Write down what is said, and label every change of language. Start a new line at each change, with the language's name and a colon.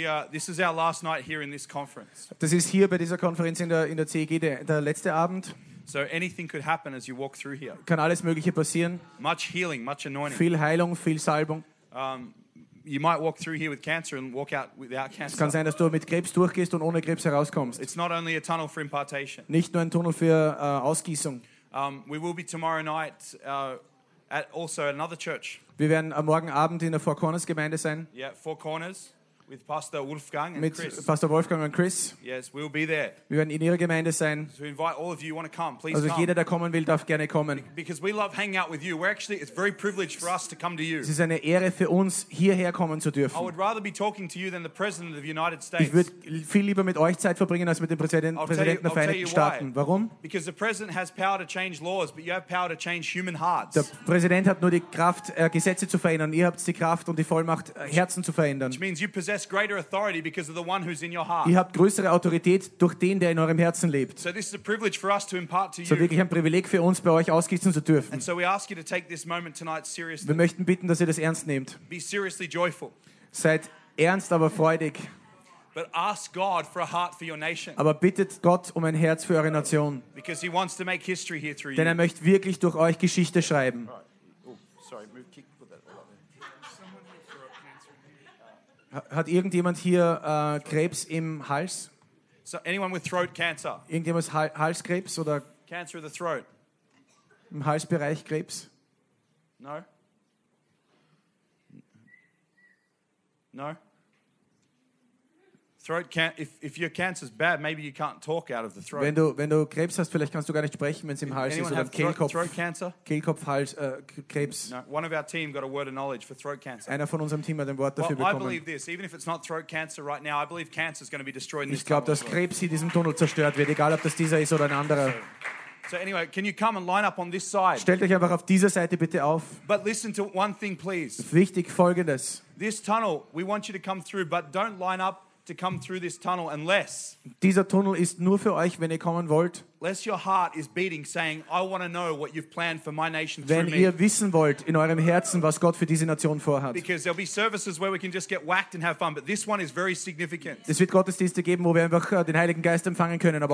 English: This is our last night here in this conference.
German: Das ist hier bei dieser Konferenz in der CEG der letzte Abend.
English: So anything could happen as you walk through here.
German: Kann alles Mögliche passieren.
English: Much healing, much anointing.
German: Viel Heilung, viel Salbung.
English: You might walk through here with cancer and walk out without cancer.
German: Es kann sein, dass du mit Krebs durchgehst und ohne Krebs herauskommst.
English: It's not only a tunnel for impartation.
German: Nicht nur ein Tunnel für Ausgießung.
English: We will be tomorrow night at also another church.
German: Wir werden am Morgen Abend in der Four Corners Gemeinde sein.
English: Yeah, Four Corners with Pastor Wolfgang and
German: mit
English: Chris.
German: Pastor Wolfgang und Chris.
English: Yes, we'll be there.
German: Wir werden in ihrer Gemeinde sein.
English: So invite all of you who want to come, please
German: also
English: come.
German: Jeder, der kommen will, darf gerne kommen.
English: Because we love hanging out with you. We're actually it's very privileged for us to come to you.
German: Es ist eine Ehre für uns, hierher kommen zu dürfen.
English: I would rather be talking to you than the President of the United States.
German: Ich würde viel lieber mit euch Zeit verbringen als mit dem Präsidenten der Vereinigten Staaten. Warum?
English: Because the President has power to change laws, but you have power to change human hearts.
German: Der Präsident hat nur die Kraft, Gesetze zu verändern. Ihr habt die Kraft und die Vollmacht, Herzen zu verändern.
English: Which means you possess possess greater authority because of the one who's in your heart.
German: Ihr habt größere Autorität durch den, der in eurem Herzen lebt.
English: So this is a privilege for us to impart to you.
German: So wirklich ein Privileg für uns, bei euch ausgießen zu dürfen.
English: And so we ask you to take this moment tonight seriously.
German: Wir möchten bitten, dass ihr das ernst nehmt.
English: Be seriously joyful.
German: Seid ernst, aber freudig.
English: But ask God for a heart for your nation.
German: Aber bittet Gott um ein Herz für eure Nation.
English: Because he wants to make history here through you.
German: Denn er möchte wirklich durch euch Geschichte schreiben. Hat irgendjemand hier Krebs im Hals?
English: So anyone with throat cancer?
German: Irgendjemand ist Halskrebs oder
English: cancer of the throat.
German: Im Halsbereich Krebs?
English: No. No. Throat can, if your cancer is bad, maybe you can't talk out of the throat.
German: Wenn du Krebs hast, vielleicht kannst du gar nicht sprechen, wenn es im Hals ist oder Kehlkopf.
English: Throat cancer?
German: Kehlkopf, Hals, Krebs.
English: No. One of our team got a word of knowledge for throat cancer.
German: Einer von unserem Team hat ein Wort dafür bekommen.
English: Well, I believe this. Even if it's not throat cancer right now, I believe cancer is going to be destroyed in this tunnel.
German: Ich glaube, dass Krebs in diesem Tunnel zerstört wird, egal ob das dieser ist oder ein anderer.
English: So anyway, can you come and line up on this side?
German: Stellt euch einfach auf dieser Seite bitte auf.
English: But listen to one thing, please.
German: Wichtig Folgendes.
English: This tunnel, we want you to come through, but don't line up to come through this tunnel unless
German: dieser Tunnel ist nur für euch, wenn ihr kommen wollt.
English: Unless your heart is beating saying I want to know what you've planned for my nation through
German: wenn
English: me.
German: Wenn ihr wissen wollt in eurem Herzen, was Gott für diese Nation vorhat.
English: Because there'll be services where we can just get whacked and have fun, but this one is very significant.
German: Es wird Gottesdienste geben, wo wir einfach den Heiligen Geist empfangen können, aber